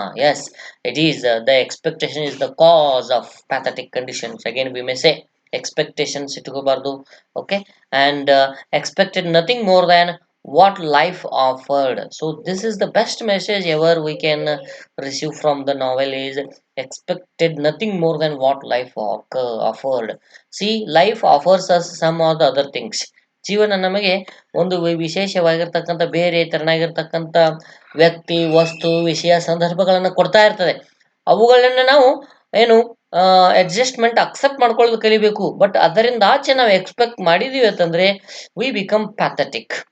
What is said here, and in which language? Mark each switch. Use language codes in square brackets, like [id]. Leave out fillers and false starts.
[en] Yes, it is the expectation is the cause of pathetic conditions. Again we may say expectations [kn] ಇಟ್ಕೋಬಾರ್ದು. [en] Okay, and expected nothing more than what life offered. So this is the best message ever we can receive from the novel is expected nothing more than what life offered. See, life offers us some of the other things. [kn] ಜೀವನ ನಮಗೆ ಒಂದು ವಿಶೇಷವಾಗಿರ್ತಕ್ಕಂಥ ಬೇರೆ ತೆರನಾಗಿರ್ತಕ್ಕಂಥ ವ್ಯಕ್ತಿ, ವಸ್ತು, ವಿಷಯ, ಸಂದರ್ಭಗಳನ್ನು ಕೊಡ್ತಾ ಇರ್ತದೆ. ಅವುಗಳನ್ನ ನಾವು ಏನು ಅಡ್ಜಸ್ಟ್ಮೆಂಟ್ ಅಕ್ಸೆಪ್ಟ್ ಮಾಡ್ಕೊಳ್ಳೋದು ಕಲಿಬೇಕು. ಬಟ್ ಅದರಿಂದ ಆಚೆ ನಾವು ಎಕ್ಸ್ಪೆಕ್ಟ್ ಮಾಡಿದೀವಿ ಅಂತಂದ್ರೆ [en] We become pathetic.